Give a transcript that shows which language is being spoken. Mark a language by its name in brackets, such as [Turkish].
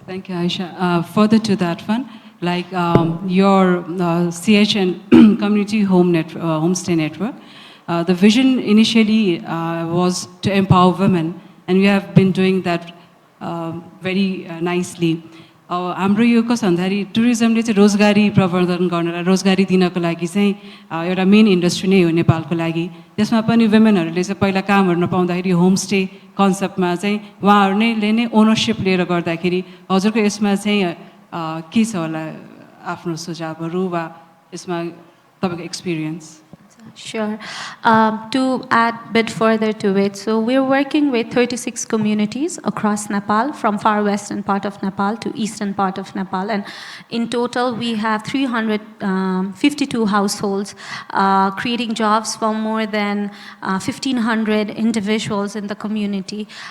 [English] Thank you, Aisha. Further to that one, like your CHN Community Homestay Network, the vision initially was to empower women, and we have been doing that very nicely. [Nepali] हाम्रो यो कस्तो भन्दाखेरि टुरिज्मले चाहिँ रोजगारी प्रवर्धन गर्न, रोजगारी दिनको लागि चाहिँ एउटा मेन इन्डस्ट्री नै हो नेपालको लागि। त्यसमा पनि वुमेनहरूले चाहिँ पहिला कामहरू नपाउँदाखेरि होमस्टे कन्सेप्टमा चाहिँ उहाँहरू नै ओनरसिप लिएर गर्दाखेरि हजुरको यसमा चाहिँ के छ होला आफ्नो सुझावहरू वा यसमा तपाईँको experience? [English] Sure. To add a bit further to it, so we're working with 36 communities across Nepal, from far western part of Nepal to eastern part of Nepal, and in total we have 352 households, creating jobs for more than 1,500 individuals in the community.